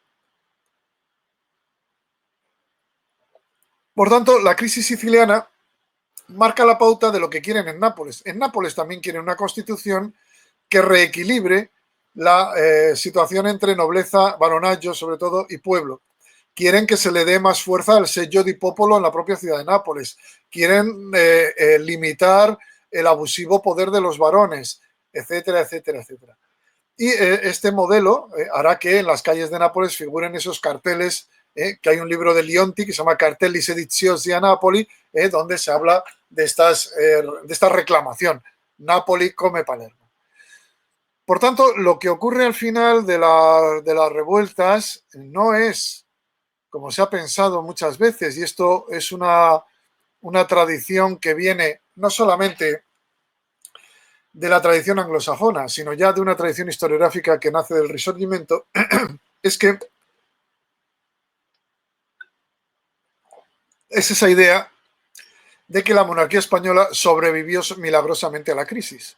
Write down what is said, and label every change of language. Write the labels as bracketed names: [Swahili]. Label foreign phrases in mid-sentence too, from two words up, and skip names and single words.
[Spanish] Por tanto, la crisis siciliana marca la pauta de lo que quieren en Nápoles. En Nápoles también quieren una constitución que reequilibre la situación entre nobleza, baronaggio sobre todo, y pueblo. Quieren que se le dé más fuerza al [Italian] seggio di popolo [Spanish] en la propia ciudad de Nápoles. Quieren limitar el abusivo poder de los varones, etcétera, etcétera, etcétera. Y este modelo hará que en las calles de Nápoles figuren esos carteles, que hay un libro de Lionti que se llama Cartelli sediziosi a Napoli, donde se habla de esta reclamación. [Italian] Napoli come Palermo. [Spanish] Por tanto, lo que ocurre al final de las revueltas no es como se ha pensado muchas veces, y esto es una tradición que viene no solamente de la tradición anglosajona, sino ya de una tradición historiográfica que nace del Risorgimento, es que es esa idea de que la monarquía española sobrevivió milagrosamente a la crisis.